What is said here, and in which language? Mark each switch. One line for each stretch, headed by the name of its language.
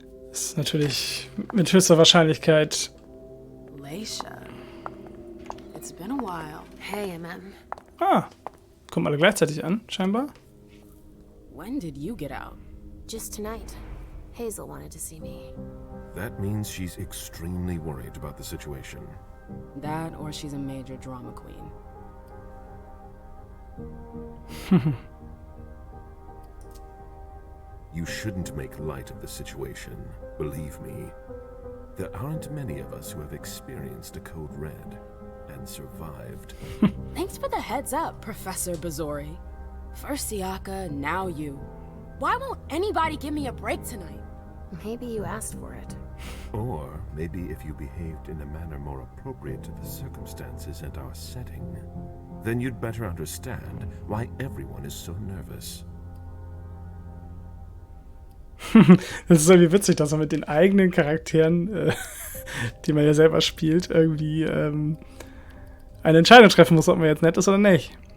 German: Das ist natürlich mit höchster Wahrscheinlichkeit.
English: Leisha. It's been a while. Hey, MM.
German: Ah, kommen alle gleichzeitig an, scheinbar.
English: When did you get out? Just tonight. Hazel wanted to see me. That means she's extremely worried about the situation. That or she's a major drama queen. You shouldn't make light of the situation. Believe me, there aren't many of us who have experienced a code red and survived. Thanks for the heads up, Professor Bazori. First Siaka, now you. Why won't anybody give me a break tonight? Maybe you asked for it. Or maybe if you behaved in a manner more appropriate to the circumstances and our setting, then you'd better understand why everyone is so nervous.
German: Das ist irgendwie witzig, dass man mit den eigenen Charakteren, die man ja selber spielt, irgendwie eine Entscheidung treffen muss, ob man jetzt nett ist oder nicht.